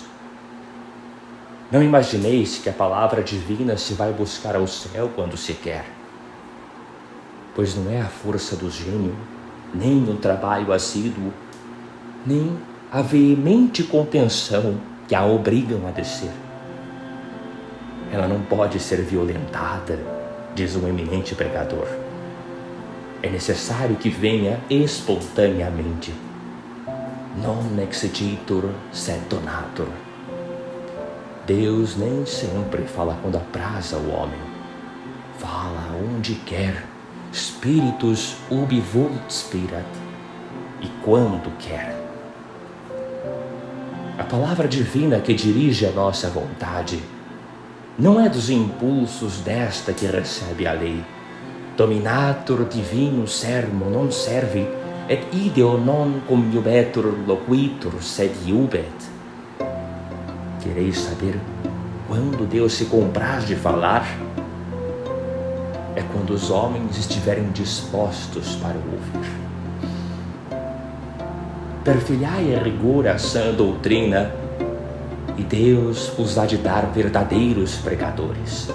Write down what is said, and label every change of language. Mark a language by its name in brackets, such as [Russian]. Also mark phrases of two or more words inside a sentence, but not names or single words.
[Portuguese] Não imagineis que a palavra divina se vai buscar ao céu quando se quer, pois não é a força do gênio, nem o trabalho assíduo, nem a veemente contenção que a obrigam a descer. Ela não pode ser violentada, diz um eminente pregador. É necessário que venha espontaneamente. [Latin] Non exigitur sed donatur. [Portuguese] Deus nem sempre fala quando apraz ao homem. Fala onde quer. [Latin] Spiritus ubi vult spirat. [Portuguese] E quando quer. A palavra divina que dirige a nossa vontade não é dos impulsos desta que recebe a lei. [Latin] Dominatur divinus sermo non servi, et ideo non cum iubetur loquitur, sed iubet. [Portuguese] Quereis saber quando Deus se compraz de falar? É quando os homens estiverem dispostos para o ouvir. Perfilhai a rigor a sã doutrina, e Deus vos há de dar verdadeiros pregadores.